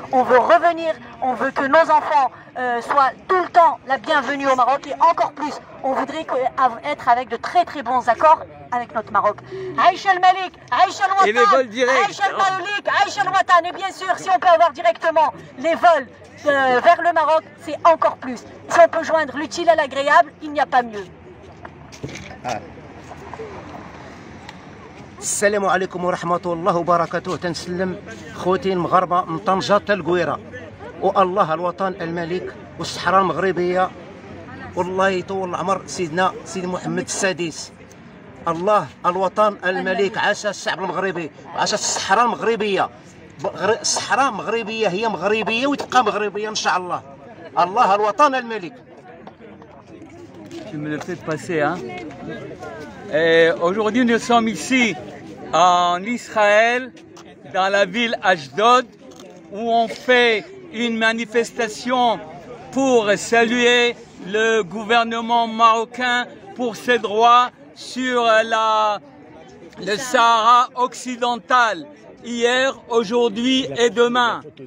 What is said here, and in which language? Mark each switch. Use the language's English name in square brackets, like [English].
[French] On veut revenir, on veut que nos enfants soient tout le temps la bienvenue au Maroc et encore plus, on voudrait être avec de très très bons accords avec notre Maroc. [Arabic] Aïcha al-Malik, Aïcha al-Watan, [French] et les vols directs. [Arabic] Aïcha al-Malik, Aïcha al-Watan. [French] Et bien sûr, si on peut avoir directement les vols vers le Maroc, c'est encore plus. Si on peut joindre l'utile à l'agréable, il n'y a pas mieux. [Arabic] السلام عليكم ورحمة الله وبركاته. تنسلم خوتي المغاربة من طنجة حتى القويرة، والله الوطن الملك والصحراء المغربية، والله يطول العمر سيدنا سيدي محمد السادس. الله الوطن الملك، عاش الشعب المغربي، عاش الصحراء المغربية. الصحراء المغربية هي مغربية وتبقى مغربية إن شاء الله. الله الوطن الملك. [French] Tu me le fais passer, hein. Aujourd'hui, nous sommes ici en Israël, dans la ville Ashdod, où on fait une manifestation pour saluer le gouvernement marocain pour ses droits sur le Sahara occidental, hier, aujourd'hui et demain.